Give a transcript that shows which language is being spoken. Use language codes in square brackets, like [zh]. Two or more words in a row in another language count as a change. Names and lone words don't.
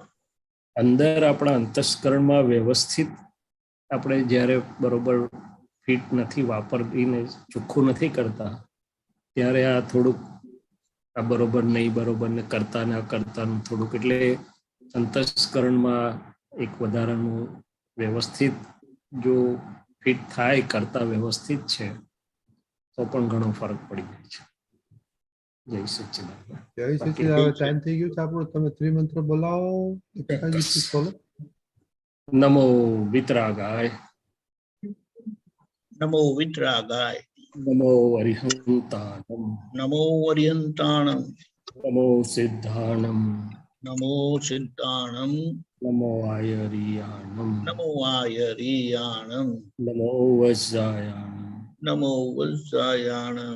[gu] અંદર આપણા અંતસ્કરણમાં વ્યવસ્થિત આપણે જ્યારે બરોબર ફિટ નથી વાપરીને ચોખ્ખું નથી કરતા, ત્યારે આ થોડુંક આ બરોબર નહીં, બરોબર ને કરતાનું થોડુંક, એટલે અંતસ્કરણમાં એક વધારાનું વ્યવસ્થિત જો ફિટ થાય, કરતા વ્યવસ્થિત છે તો પણ ઘણો ફરક પડી જાય છે. જય સચ્ચિદાનંદ. જય સચ્ચિદાનંદ. ટાઈમ થઈ ગયું છે આપણો. તમે ત્રિમંત્ર બોલાવો. [sa] नमो वीतरागाय. नमो वीतरागाय. [pra] नमो अरिहंताणम नमो अरिहंताणम नमो सिद्धाणम नमो सिद्धाणम नमो आयरियाणम नमो आयरियाणम नमो वज्रायाणम नमो वज्रायाणम